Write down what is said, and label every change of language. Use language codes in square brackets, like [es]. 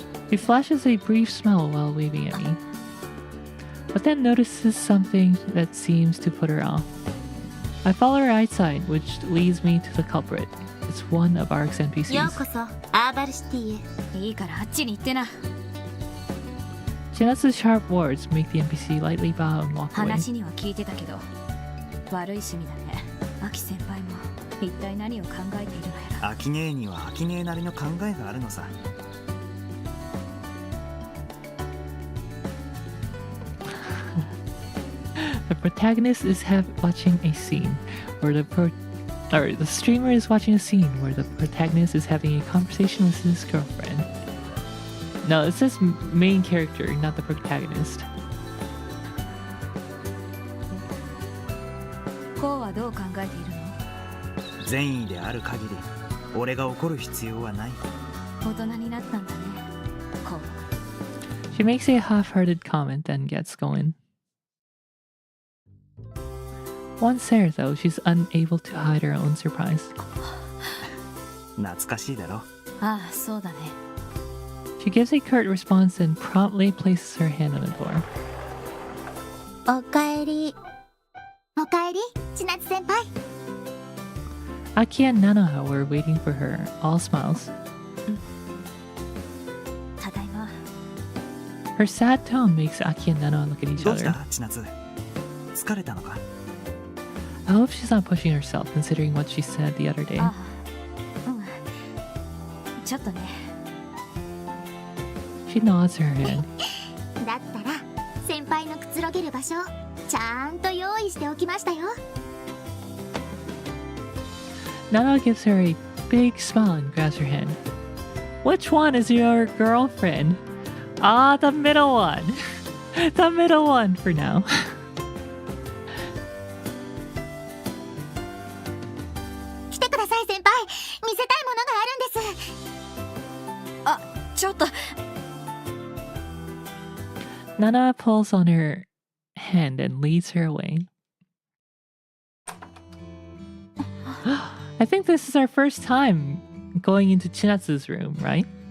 [en] She flashes a brief smile while waving at me, but then notices something that seems to put her off. I follow her outside, which leads me to the culprit. It's one of our NPCs. [ja] ようこそアーバルシティへ。いいからあっちに行ってな。 [en] Chinatsu's sharp words make the NPC lightly bow and walk away. [ja] 話には聞いてたけど、悪い趣味だね。アキ先輩も一体何を考えているのやら。アキ姉にはアキ姉なりの考えがあるのさ。 [en] The protagonist is watching a scene where the streamer is watching a scene where the protagonist is having a conversation with his girlfriend. No, it says main character, not the protagonist. [ja] こうはどう考えているの？善意である限り、俺が怒る必要はない。大人になったんだね。こう。 [en] She makes a half-hearted comment, then gets going. Once there, though, she's unable to hide her own surprise. [ja] 懐かしいだろ。ああ、そうだね。 [en] She gives a curt response and promptly places her hand on the door. [ja] おかえり。おかえり、千夏先輩。 [en] Aki and Nanoha were waiting for her, all smiles. [ja] ただいま。 [en] Her sad tone makes Aki and Nanoha look at each [ja] どうし [en] other. [ja] た、千夏。疲れたのか。 [en] I hope she's not pushing herself, considering what she said the other day. [ja] ああ、うん。ちょっとね。 [en] She nods her head. [ja] だったら先輩のくつろげる場所ちゃんと用意しておきましたよ。 [en] Nanoha gives her a big smile and grabs her hand. Which one is your girlfriend? Ah, the middle one. The middle one for now. [ja] 来てください先輩。見せたいものがあるんです。あ、ちょっと。 [en] Nanoha pulls on her hand and leads her away. I think this is our first time going into Chinatsu's room, right?